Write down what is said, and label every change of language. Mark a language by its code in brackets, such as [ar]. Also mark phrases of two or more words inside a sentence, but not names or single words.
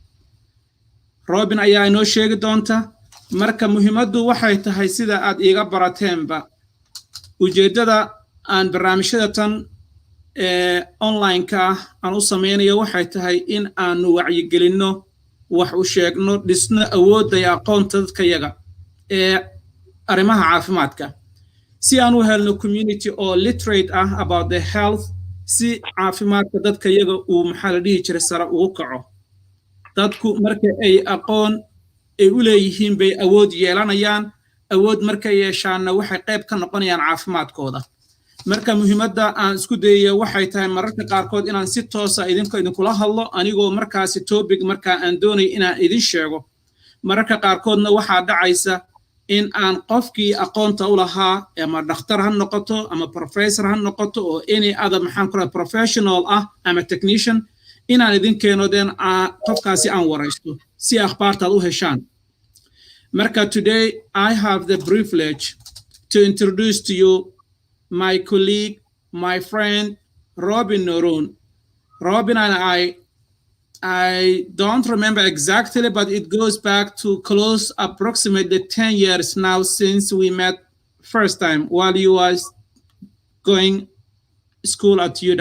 [so] Robin ayaa inoo sheegi doonta. Marka muhiimaddu waxay tahay sida aad iiga barateenba ujeedada aan barnaamijyada tan online-ka aan u sameynayo waxay tahay in aanu wacyigelinno wax u sheegno dhisno awoodda iyo aqoonta dadkayaga ee arrimaha caafimaadka si aan u helno community oo literate ah [en] about the health [so] si caafimaadka dadkayaga uu maxaa la dhihi jiray sare ugu kaco dadku marka ay aqoon ay u leeyihiin bay awood yeelanayaan awood marka yeeshaanna waxay qayb ka noqonayaan caafimaadkooda marka muhiimadda aan isku dayayo waxay tahay mararka qaarkood inaan si toos ah idinkula hadlo anigoo markaasi topic marka aan doonay inaan idin sheego mararka qaarkoodna waxaa dhacaysa in aan qofkii aqoonta u lahaa ama dhakhtar ha noqoto ama professor ha noqoto oo [en] any other [so] maxaan ku rahay professional ah ama technician inaan idin keeno den qofkaasi aan waraysto si akhbaartaad u heshaan marka [en] today I have the privilege to introduce to you my colleague, my friend, Robin Norun. Robin and I don't remember exactly, but it goes back to close approximately 10 years now since we met first time while you was going school at hooyada.